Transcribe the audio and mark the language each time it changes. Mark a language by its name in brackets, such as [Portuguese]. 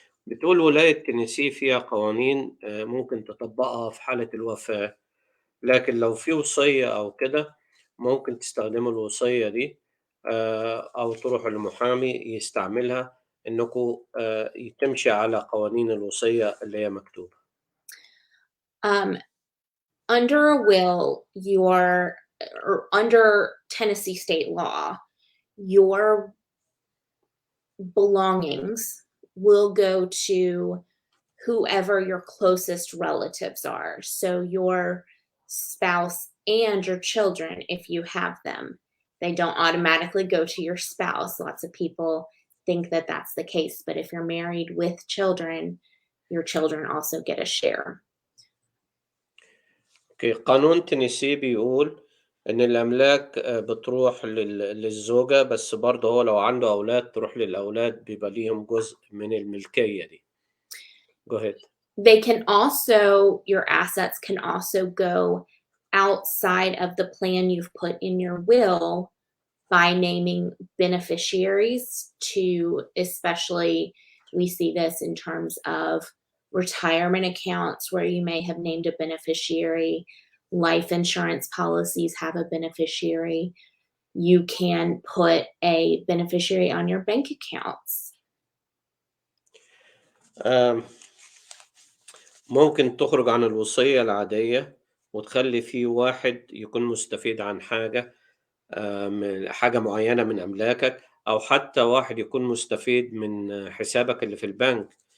[Arabic] بتقول ولاية تينيسي فيها قوانين ممكن تطبقها في حالة الوفاة، لكن لو في وصية أو كده ممكن تستخدموا الوصية دي أو تروحوا لمحامي يستعملها إنكم تمشي على قوانين الوصية اللي هي مكتوبة. [English] Under a will, or under Tennessee state law, your belongings will go to whoever your closest relatives are. So your spouse and your children, if you have them. They don't automatically go to your spouse. Lots of people think that that's the case, but if you're married with children, your children also get a share. Okay. [Arabic] قانون تينيسي بيقول إن الأملاك بتروح للزوجة، بس برضه هو لو عنده أولاد تروح للأولاد، بيبقى ليهم جزء من الملكية دي. [English] Go ahead. They can also, your assets can also go outside of the plan you've put in your will by naming beneficiaries to, especially we see this in terms of retirement accounts where you may have named a beneficiary, life insurance policies have a beneficiary. You can put a beneficiary on your bank accounts. [Arabic] ممكن تخرج عن الوصية العادية وتخلي فيه واحد يكون مستفيد عن حاجة من حاجة معينة من أملاكك، أو حتى واحد يكون مستفيد من حسابك اللي في البنك.